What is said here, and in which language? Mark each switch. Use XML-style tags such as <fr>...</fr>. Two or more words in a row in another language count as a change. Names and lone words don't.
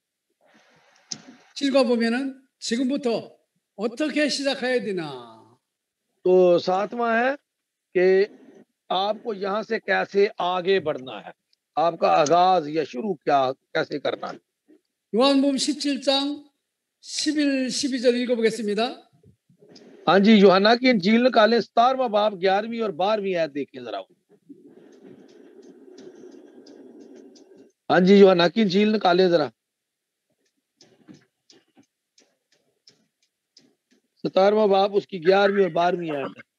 <ko>7과 보면은 지금부터 어떻게 시작해야 되나.</ko> <ur>تو ساتواں ہے کہ آپ کو یہاں سے کیسے آگے بڑھنا ہے، آپ کا آغاز یا شروع کیا کیسے کرنا ہے.</ur> <ko>요한복음 17장 11, 12절 읽어보겠습니다.</ko> <ur>ہاں جی، یوحنا کی انجیل نکالیں 17واں باب 11ویں اور 12ویں آیت دیکھیں ذرا. ہاں جی، یوحنا کی انجیل نکالیں ذرا 17واں باب اس کی 11ویں اور 12ویں آیت ہے.</ur>